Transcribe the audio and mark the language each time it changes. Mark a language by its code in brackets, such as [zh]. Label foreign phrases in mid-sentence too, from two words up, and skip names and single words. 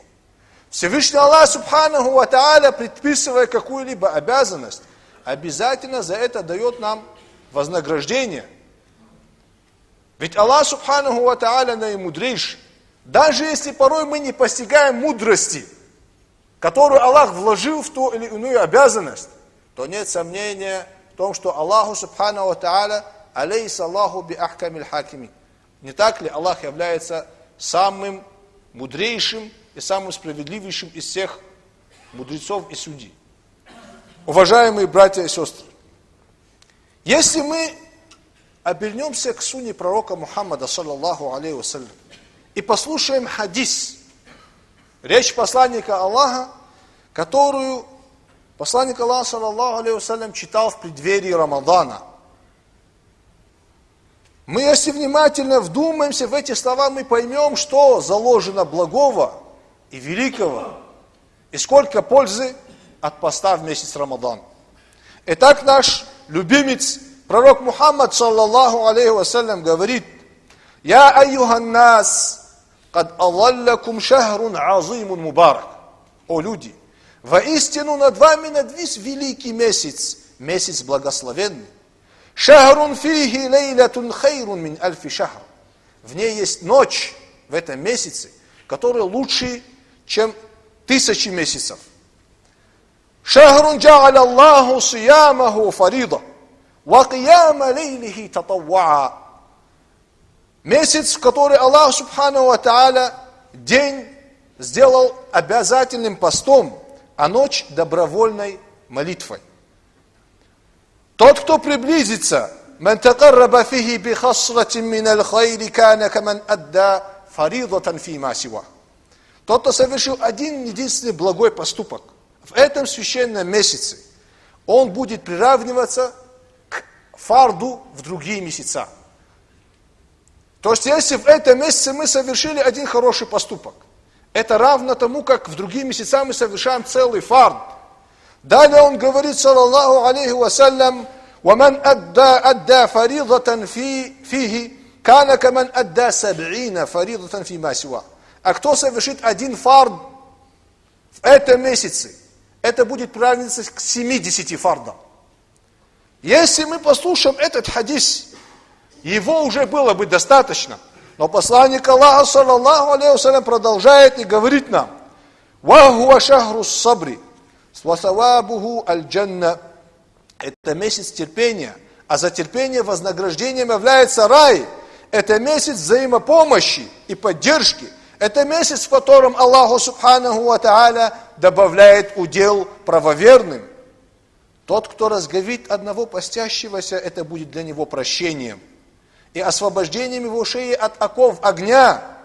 [ru] Всевышний Аллах [ar] سبحانه وتعالى, [ru] предписывая какую-либо обязанность, обязательно за это дает нам вознаграждение. Ведь Аллах [ar] سبحانه وتعالى [ru] наимудрейший. Даже если порой мы не постигаем мудрости, которую Аллах вложил в ту или иную обязанность, то нет сомнения в том, что [ar] الله سبحانه وتعالى أليس الله بأحكم الحاكمين. [ru] Не так ли Аллах является самым мудрейшим и самым справедливейшим из всех мудрецов и судей? Уважаемые братья и сестры, если мы обернемся к сунне пророка Мухаммада, [ar] صلى الله عليه وسلم, [ru] и послушаем хадис, речь посланника Аллаха, которую посланник Аллаха, [ar] صلى الله عليه وسلم, [ru] читал в преддверии Рамадана. Мы, если внимательно вдумаемся в эти слова, мы поймем, что заложено благого и великого, и сколько пользы от поста в месяц Рамадан. Итак, наш любимец, пророк Мухаммад, [ar] صلى الله عليه وسلم, говорит: «يا أيها الناس قد أظلكم شهر عظيم مبارك». [ru] О люди, воистину над вами надвис великий месяц, месяц благословенный. [ar] شهر فيه ليلة خير من ألف شهر. [ru] В ней есть ночь, в этом месяце, которая лучше, чем 1000 месяцев. [ar] شهر جعل الله صيامه فريضة وقيام ليله تطوعا. [ru] Месяц, в который Аллах [ar] سبحانه وتعالى [ru] день сделал обязательным постом, а ночь добровольной молитвой. Тот, кто приблизится, [ar] «من تقرب فيه بخصلة من الخير كان كمن أدى فريضة فيما سواه». [ru] Тот, кто совершил один единственный благой поступок в этом священном месяце, он будет приравниваться к фарду в другие месяца. То есть, если в этом месяце мы совершили один хороший поступок, это равно тому, как в другие месяца мы совершаем целый фард. Далее он говорит, [ar] صلى الله عليه وسلم ومن أدى فريضة فيه كان كمن أدى سبعين فريضة فيما سواه». [ru] А кто совершит один фард в этом месяце, это будет приравниваться к 70 фардам. Если мы послушаем этот хадис, его уже было бы достаточно. Но посланник Аллаха, [ar] صلى الله عليه وسلم, [ru] продолжает и говорит нам: [ar] «وهو شهر الصبر وثوابه الجنة». [ru] Это месяц терпения, а за терпение вознаграждением является рай. Это месяц взаимопомощи и поддержки. Это месяц, в котором Аллаху [ar] سبحانه وتعالى [ru] добавляет удел правоверным. Тот, кто разговит одного постящегося, это будет для него прощением и освобождением его шеи от оков огня.